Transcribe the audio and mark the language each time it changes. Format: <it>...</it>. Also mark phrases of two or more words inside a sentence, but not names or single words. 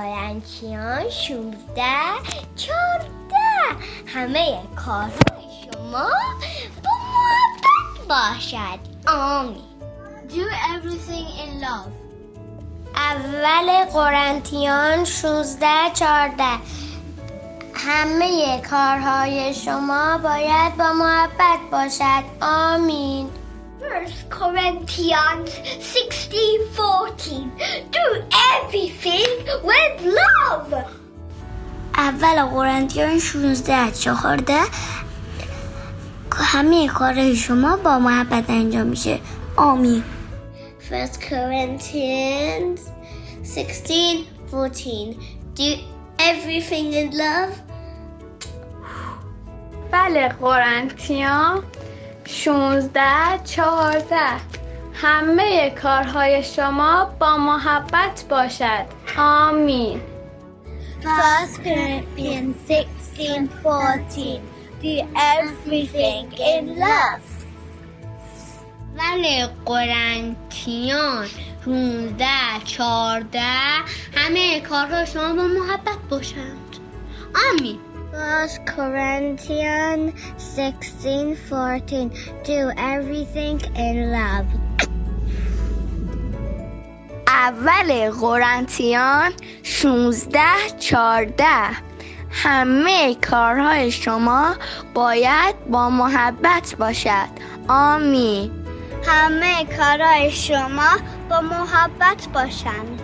<fa>قرنتیان 16 14 همه کارهای شما با محبت باشد. آمین.</fa> <en>Do everything in love.</en> <fa>اول قرنتیان 16 14 همه کارهای شما باید با محبت باشد. آمین.</fa> <en>1 Corinthians 16:14. Do everything with love.</en> <fa>اول قرنتیان 16 14 همه کارهای شما با محبت انجام میشه. آمین.</fa> <en>1 Corinthians 16:14 Do everything in love.</en> <fa>بله قرنتیان 16 14 همه کارهای شما با محبت باشد. آمین.</fa> <en>1 Corinthians 16:14. Do everything in love.</en> <fa>ولی قرنتیان 16 14 همه کارها شما با محبت باشند. آمین.</fa> <en>1 Corinthians 16:14 Do everything in love.</en> <fa>اول قرنتیان 16 14 همه کارهای شما باید با محبت باشد. آمین. همه کارهای شما با محبت باشند.</fa>